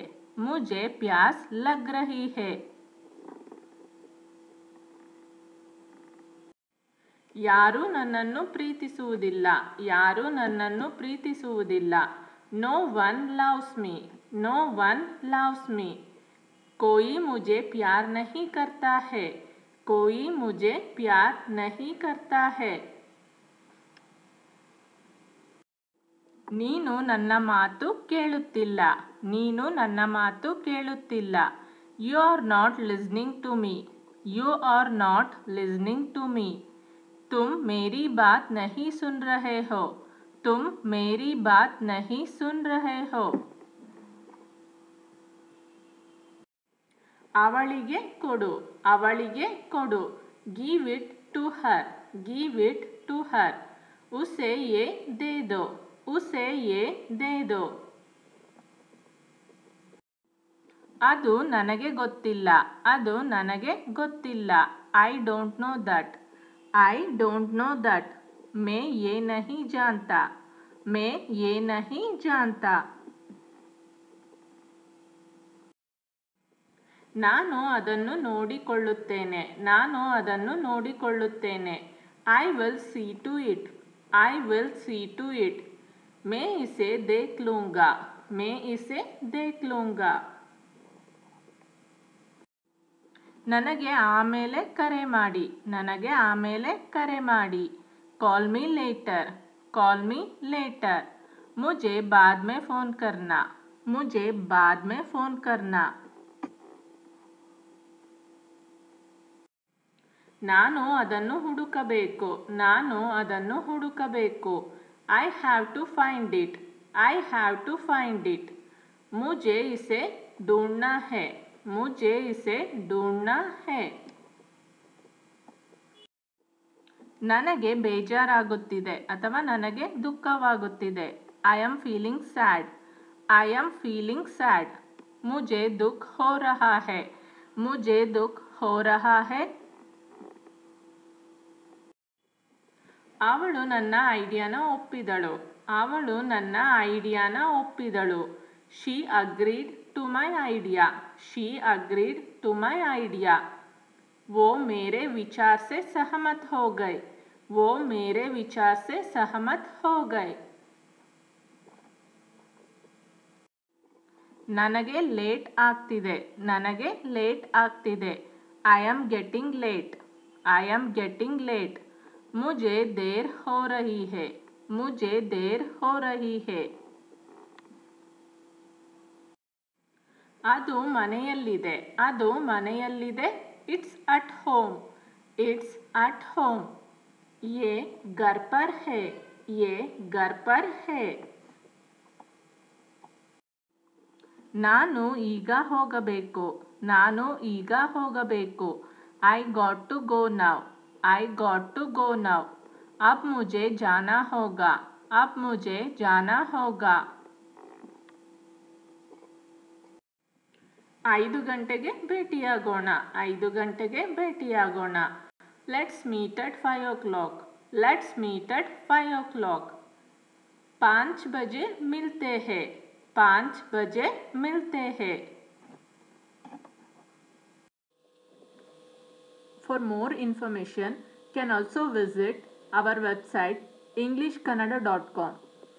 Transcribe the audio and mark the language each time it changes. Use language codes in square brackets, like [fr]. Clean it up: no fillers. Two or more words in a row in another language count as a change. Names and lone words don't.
[hi] मुझे प्यास लग रही है. [kn] ಯಾರೂ ನನ್ನನ್ನು ಪ್ರೀತಿಸುವುದಿಲ್ಲ. ಯಾರೂ ನನ್ನನ್ನು ಪ್ರೀತಿಸುವುದಿಲ್ಲ. [en] No one loves me. No one loves me. [hi] कोई मुझे प्यार नहीं करता है. कोई मुझे प्यार नहीं करता है. [kn] ನೀನು ನನ್ನ ಮಾತು ಕೇಳುತ್ತಿಲ್ಲ. ನೀನು ನನ್ನ ಮಾತು ಕೇಳುತ್ತಿಲ್ಲ. [en] You are not listening to me. You are not listening to me. [hi] तुम मेरी बात नहीं सुन रहे हो. तुम मेरी बात नहीं सुन रहे हो. [kn] ಅವಳಿಗೆ ಕೊಡು, ಅವಳಿಗೆ ಕೊಡು. [en] give it to her, give it to her. [hi] उसे ये दे दो, उसे ये दे दो. [kn] ಅದು ನನಗೆ ಗೊತ್ತಿಲ್ಲ, ಅದು ನನಗೆ ಗೊತ್ತಿಲ್ಲ. [en] I don't know that, I don't know that. [hi] मैं ये नहीं जानता, मैं ये नहीं जानता. [kn] ನಾನು ಅದನ್ನು ನೋಡಿಕೊಳ್ಳುತ್ತೇನೆ, ನಾನು ಅದನ್ನು ನೋಡಿಕೊಳ್ಳುತ್ತೇನೆ. [en] I will see to it, I will see to it. [hi] मैं इसे देख लूंगा, मैं इसे देख लूंगा. [kn] ನನಗೆ ಆಮೇಲೆ ಕರೆ ಮಾಡಿ, ನನಗೆ ಆಮೇಲೆ ಕರೆ ಮಾಡಿ. [en] call me later, call me later. [hi] ಮುझे बाद में फ़ोन करना, मुझे बाद में फ़ोन करना. [kn] ನಾನು ಅದನ್ನು ಹುಡುಕಬೇಕು, ನಾನು ಅದನ್ನು ಹುಡುಕಬೇಕು. [en] I have to find it, I have to find it. [hi] ಮುझे इसे ढूंढना है, मुझे इसे ढूंढना है. [kn] ನನಗೆ ಬೇಜಾರಾಗುತ್ತಿದೆ ಅಥವಾ ನನಗೆ ದುಃಖವಾಗುತ್ತಿದೆ. [en] I am feeling sad, I am feeling sad. [hi] ಮುझे दुख हो रहा है, मुझे दुख हो रहा है. [kn] ಅವಳು ನನ್ನ ಐಡಿಯಾನ ಒಪ್ಪಿದಳು, ಅವಳು ನನ್ನ ಐಡಿಯಾನ ಒಪ್ಪಿದಳು. [en] she agreed to my idea, she agreed to my idea. [hi] वो मेरे विचार से सहमत हो गए, वो मेरे विचार से सहमत हो गए. [kn] ನನಗೆ ಲೇಟ್ ಆಗ್ತಿದೆ, ನನಗೆ ಲೇಟ್ ಆಗ್ತಿದೆ. [en] I am getting late, I am getting late. [hi] मुझे देर हो रही है, मुझे देर हो रही है. [kn] ಅದು ಮನೆಯಲ್ಲಿದೆ, ಅದು ಮನೆಯಲ್ಲಿದೆ. [en] it's at home, it's at home. [hi] ये घर पर है, ये घर पर है. [kn] ನಾನು ಈಗ ಹೋಗಬೇಕು, ನಾನು ಈಗ ಹೋಗಬೇಕು. [en] I got to go now, I got to go now. [hi] अब मुझे जाना होगा, अब मुझे जाना होगा. [kn] 5 ಗಂಟೆಗೆ ಭೇಟಿಯಾಗೋಣ, 5 ಗಂಟೆಗೆ ಭೇಟಿಯಾಗೋಣ. [en] let's meet at 5 o'clock, let's meet at 5 o'clock. [hi] 5 बजे मिलते हैं, 5 बजे मिलते हैं. [en] For more information, can also visit our website englishkannada.com.